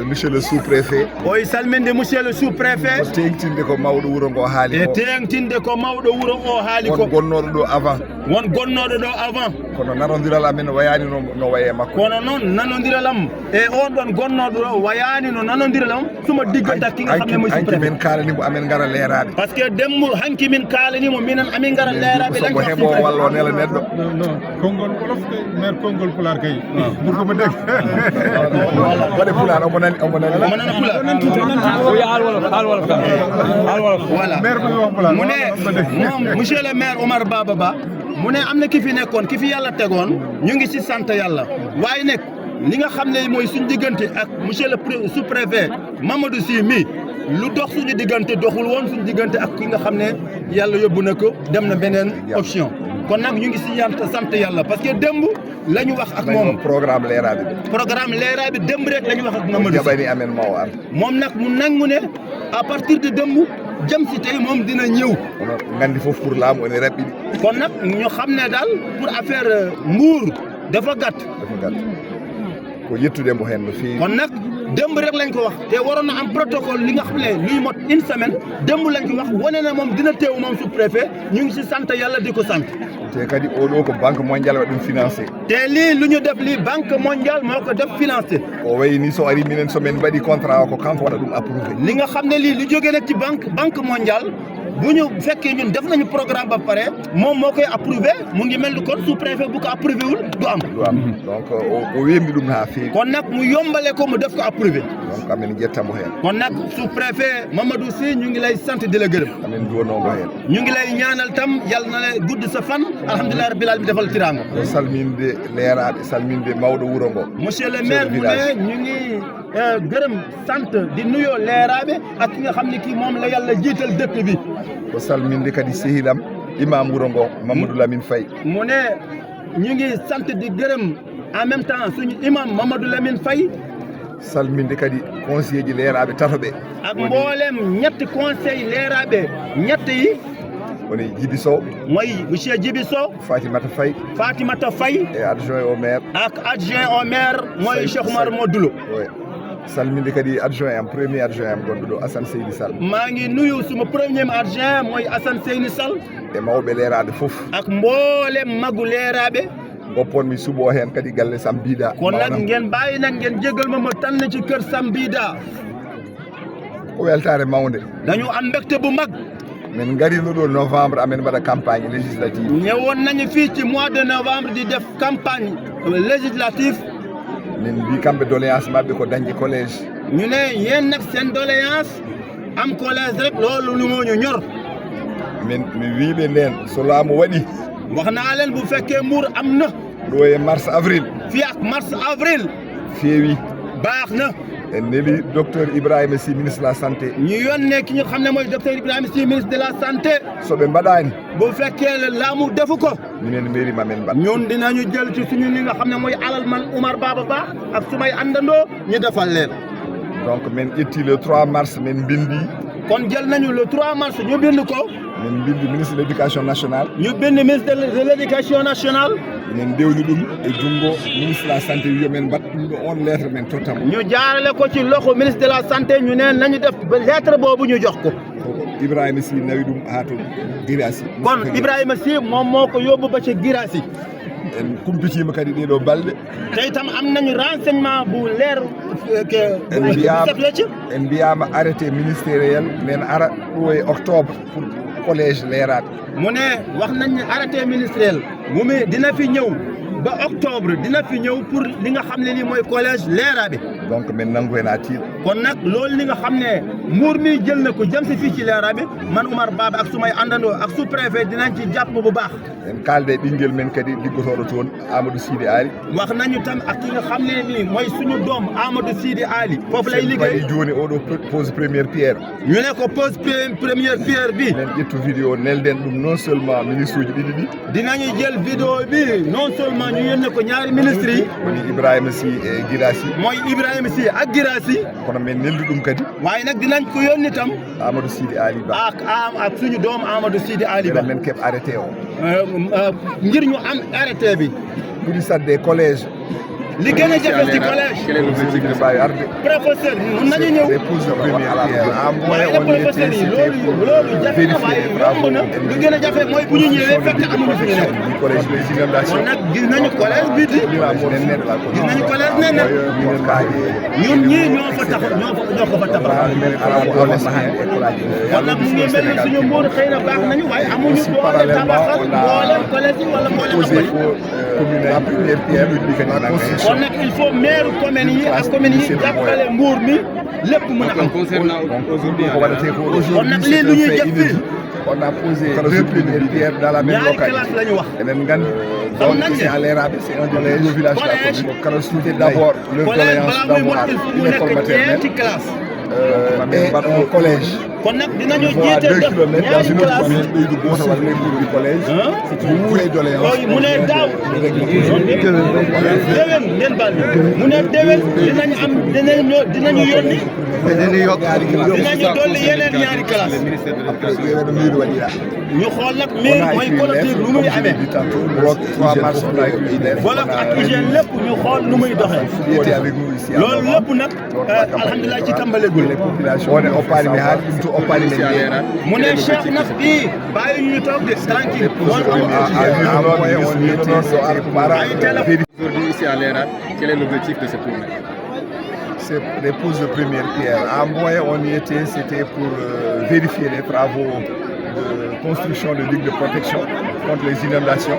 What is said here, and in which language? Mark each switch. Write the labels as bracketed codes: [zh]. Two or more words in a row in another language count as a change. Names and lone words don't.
[fr] monsieur le sous-préfet [ff] oy salminde [fr] monsieur le sous-préfet [ff] ko tengtinde ko mawɗo wuuro ngo haali e tengtinde ko mawɗo wuuro o haali ko won gonnoɗo ɗo avant kono nanodiral amen wayani no waye makko kono noon nanodiral am e on ɗon gonnoɗo ɗo wayani no nanodiral am [wo] suma digganta ki nga xam ne moy [ff] hanki min kaalanimo amen ngara leeraɓe [fr] par ce que [ff] demmu hanki min kaalanimo minen amin ngara leeraɓe ko heɓo walla o nela neɗɗo konngol wolof kay maire konngol pular kay ɓurko mo deg waɗe pular omo nani [wo] pular voilà mu ne moom [fr] monsieur le maire [wo] Omar Baba Ba mu ne am na ki fi nekkoon ki fi yàlla tegoon ñu ngi ci sant yàlla waaye nag li nga xam ne mooy suñu diggante ak [fr] monsieur le sous-préfet [wo] Mamadou Sy mi lu dox suñu diggante doxul woon suñu diggante ak ki nga xam ne yàlla yóbbu na ko dem na beneen option kon nag ñu ngi ci sant yàlla [fr] parce que [wo] démb la ñu wax ak moom [ff] programme leeraɓe [wo] démb rek la ñu wax ak Mamadou Sy [ff] jaɓani amen mawar [wo] moom nag mu nangu ne [fr] à partir de [wo] démb jëm si tey moom dina ñëw [ff] gandi foofu pour laamu ene raɓɓiɗi [wo] kon nag ñu xam ne daal [fr] pour affaire [wo] Mbour dafa gàtt [ff] ko yettude mbo hen no feewi [wo] kon nag démb rek lañ ko wax te waroon na am protocole li nga xam ne luy mot [fr] une semaine [wo] démb lañ ko wax wane na moom dina teew moom sous-préfet ñu ngi si sant yàlla di ko sant [ff] te kadi oɗo ko [fr] banque mondiale [ff] waɗi ɗum financé [wo] te lii lu ñu def lii [fr] banque mondiale [wo] moo ko def financé [ff] o wayi ni so ari minen somin mbaɗi contrat o ko kanko waɗa ɗum approuvé [wo] li nga xam ne lii lu jógee nag ci [fr] banque mondiale [wo] bu ñu fekkee ñun def nañu programme ba pare moom moo koy approuvé mu ngi mel ni kon sous-préfet bu ko approuvé wul du am [ff] donc o wembi ɗum ha feewi [wo] kon nag mu yombale ko mu def ko approuvé [ff] donc amen jettamo hen [wo] kon nag sous-préfet Mamadou Sy ñu ngi lay sant di la gërëm [ff] amen duwonomo hen [wo] ñu ngi lay ñaanal tam yàlla na la gudd sa fan [ar] alhamdulillahi rabbil alamin [wo] defal tiranga [ff] ko salminde leeraɓe salminde mawɗo wuuro ngo [fr] monsieur le maire [wo] mu ne ñu ngi gërëm sant di nuyoo leeraɓe ak ki nga xam ne kii moom la yàlla jiital dëkk bi [ff] ko salminde kadi sehilam imam wuuro ngo Mamadou Lamine Faye [wo] mu ne ñu ngi sant di gërëm [fr] en même temps [wo] suñu imam Mamadou Lamine Faye [ff] salminde kadi conseiller ji leeraɓe tatoɓe [wo] ak mboolem ñetti conseil leeraɓe ñett yi [ff] woni Djibi Sow [wo] mooy monsieur Djibi Sow [fr] Fatimata Faye et adjoint au maire [wo] ak adjoint au maire mooy Cheikh Oumar Modoulo [ff] salminde kadi adjoint am [fr] premier adjoint [ff] am gonɗo ɗo Assane Seyni Sall [wo] maa ngi nuyu suma [fr] premier adjoint [wo] mooy Assane Seyni Sall [ff] e mawɓe leeraɓe fof [wo] ak mboolem magu leeraɓe [ff] gopponmi suuɓo hen kadi galle Sambida [wo] kon nag ngeen bàyyi nag ngeen jégal ma tànn ci kër Sambida [ff] ko weltare mawde [wo] dañu am mbégte bu mag [ff] min garino ɗo novembre amen mbaɗa [fr] campagne législative [wo] ñëwoon nañu fii ci [fr] mois de novembre [wo] di def [fr] campagne législative [ff] min mbi kamɓe doléance mabɓe ko dañde collège [wo] ñu ne yéen nag seen doléance am collège rek loolu lu moo ñu ñor [ff] mi wiiɓe nden so laamu waɗi [wo] wax naa leen bu fekkee Mbour am na [ff] ɗo e mars avril [wo] fii ak mars avril [ff] feewi [wo] baax na [ff] en neli docteur Ibrahima Sy [fr] ministre de la santé [wo] ñu yónnee ki ñu xam ne mooy docteur Ibrahima Sy [fr] ministre de la santé [ff] soɓe mbaɗani [wo] bu fekkee laamu defu ko [ff] minen mairie mamen mbaɗ [wo] ñun dinañu jël ci suñu li nga xam ne mooy alal man Oumar Baba Ba ak sumay àndandoo ñu defal leen [ff] donc min ƴetti [fr] le 3 mars [ff] min bindi [wo] kon jël nañu [fr] le 3 mars [wo] ñu bind ko [ff] min bindi [fr] ministre de l'éducation nationale [wo] ñu bind [fr] ministre de l'éducation nationale [ff] min dewni ɗum e junngo [fr] ministre de la santé [ff] wiyomen mbaɗ ɗum ɗo on lettre men tottamo [wo] ñu jaarale ko ci loxo [fr] ministre de la santé [wo] ñu neen nañu def lettre boobu ñu jox ko [ff] Ibrahima Sy nawi ɗum ha to Guirassy [wo] kon Ibrahima Sy moom moo ko yóbbu ba ca Guirassy [ff] en kumpitima kadi ɗeɗo balɗe [wo] te itam am nañu renseignement bu leer [ff] en mbiyama [fr] arrêté ministériel [ff] men ara ɗo e octobre [fr] pour collège [ff] leeraɓe [wo] mu ne wax nañ ne [fr] arrêté ministériel [wo] mu mi dina fi ñëw ba octobre dina fi ñëw pour li nga xam ne lii mooy collège leeraaɓe [ff] donc min nangu hen ha tiiɗa [wo] kon nag loolu li nga xam ne nguur mi jël na ko jëm si fii ci leeraaɓe man Oumar Baba ak sumay àndandoo ak [fr] sous préfet [wo] dinañ ci jàpp bu baax [ff] en kalde ɓinguel men kadi liggotoɗo toon Amadou Sidi Ali [wo] wax nañu tam ak ki nga xam ne nii mooy suñu doom Amadou Sidi Ali foofu lay liggéey [ff] joni oɗo [fr] pose première pierre [wo] ñu ne ko [fr] pose première pierre [wo] bi [ff] nen ƴettu vidéo nelden ɗum [fr] non seulement [ff] ministre uji ɗiɗi ɗi [wo] dinañu jël vidéo bi [fr] non seulement [wo] ñu yónnee ko ñaari ministre yi [ff] woni Ibrahima Sy e Guirassy [wo] mooy Ibrahima Sy ak Guirassy [ff] kono men neldu ɗum kadi [wo] waaye nag dinañ ko yónni tam [ff] Amadou Sidi Ali Ba [wo] ak suñu doom Amadou Sidi Ali Ba [ff] men keɓ arrêté o [wo] ngir ñu am arrêté bi [ff] ɓuri sadde collège [wo] li gën a jafe ci collège [ff] ne mbawi arde [wo] professeur mun nañu ñëw waaye la professeur yi loolu jafe na waaye yomb na lu gën a jafe mooy bu ñu ñëwee fekk amuñu fi ñu nekk kon nag gis nañu collège bi di gis nañu collège nee na ñun ñii ñoo fa tax ñoo ko fa tabax kon nag mu ngi mel ni suñu nguur xëy na baax nañu waaye amuñu doole tabaxal mboolem collège yi wala mboolem [fr] la première pierre [wo] kon nag [fr] il faut [wo] maire commune yi ak commune yi jàppale mbuur mi lépp mën a am kon nag lii lu ñuy jëf fii [fr] on a posé deux premières pierres dans la même localité enen gandi donc c'est à l'Érabe c'est un des nouveaux villages de la commune kala souhaité d'abord leur doléance d'avoir une école maternelle et un collège [wo] kon nag dinañu [fr] à [wo] jiite 2 def [fr] kilomètres dans [wo] ñaari [fr] une autre classe commune de Boussa les cours du collège c'est une vraie doléance [wo] mu ne daaw déwén ngeen baal mu ne déwén dinañu am dinañu yónni dinañu dolli yeneen ñaari classe ñu xool nag mairie mooy clôture nu muy amee bloc ak hygiène lépp ñu xool nu muy doxee loolu lépp nag alhamdulilah ci tàmbalegul mu ne Cheikh nag bii bàyyi ñu toog [fr] de tranquille Aujourd'hui, ici à l'Érable, quel est l'objectif de ce tournée? C'est des poses de première pierre. À Mboye, on y était, c'était pour vérifier les travaux de construction de digues de protection contre les inondations.